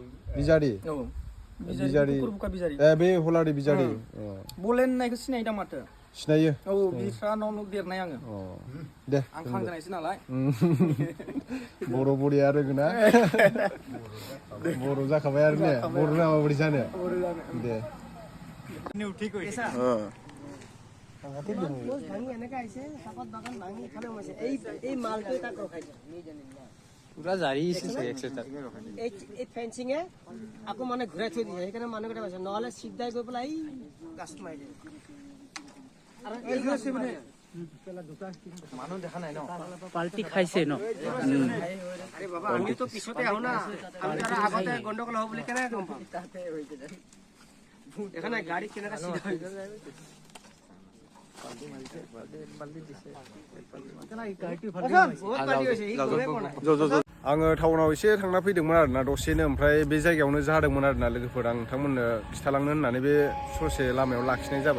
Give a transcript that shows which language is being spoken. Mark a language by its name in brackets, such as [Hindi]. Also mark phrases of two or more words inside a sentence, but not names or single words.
[Bodo] बे हलारि बिजारि बलेन होननायखौ सिनायो दा माथो सिनायो बिस्रा न' देरनाय आङो दे आं खांजानायसो नालाय बर' बरिया रोङोना बर' जाखाबाय आरो ने बर' नामा बोरै जानो दे [Assamese] পুৰা জাৰি এই ফেঞ্চিঙে আকৌ মানে ঘূৰাই থৈ দিয়ে সেইকাৰণে মানুহকেইটা পাইছে নহ'লে চিধাই গৈ পেলাই এই গাছটো মাৰি দিয়ে মানুহ দেখা নাই ন পাল্টি খাইছে ন [Bangla] আরে বাবা আমি তো পিছতে আহো না আমি তারা আগতে গন্ডগোল হবে বলে কেন গম পাম এখানে গাড়ি কেনাটা সিধা হয়ে গেল [Bodo] आङो टाउनाव एसे थांना फैदोंमोन आरोना दसेनो ओमफ्राय बे जायगायावनो जादोंमोन आरोना लोगोफोर आं नोंथांमोननो खिथालांनो होननानै बे ससे लामायाव लाखिनाय जाबाय